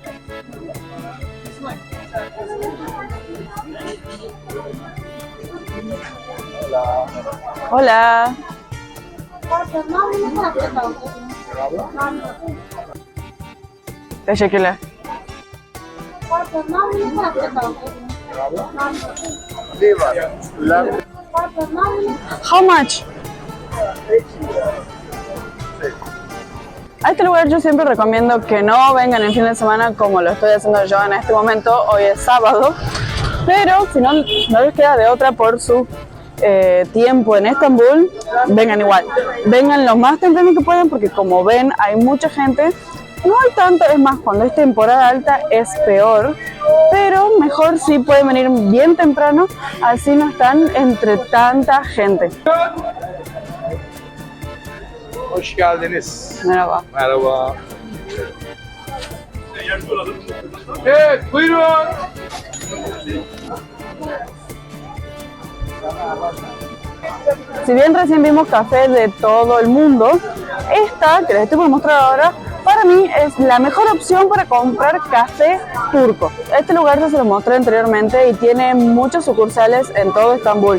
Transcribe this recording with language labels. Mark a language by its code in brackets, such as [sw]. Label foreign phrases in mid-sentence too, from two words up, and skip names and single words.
[es] Hola. [tr] Teşekkürler. [en] How much? [es] A este lugar yo siempre recomiendo que no vengan el fin de semana como lo estoy haciendo yo en este momento. Hoy es sábado, pero si no les queda de otra por su tiempo en Estambul, vengan igual. Vengan lo más temprano que puedan porque como ven hay mucha gente. No hay tanto, es más, cuando es temporada alta es peor, pero mejor si pueden venir bien temprano, así no están entre tanta gente. [tr] Hoş geldiniz. Merhaba. Merhaba. Evet, buyurun. [es] Si bien recién vimos café de todo el mundo, esta que les estoy por mostrar ahora, para mí es la mejor opción para comprar café turco. Este lugar ya se lo mostré anteriormente y tiene muchas sucursales en todo Estambul.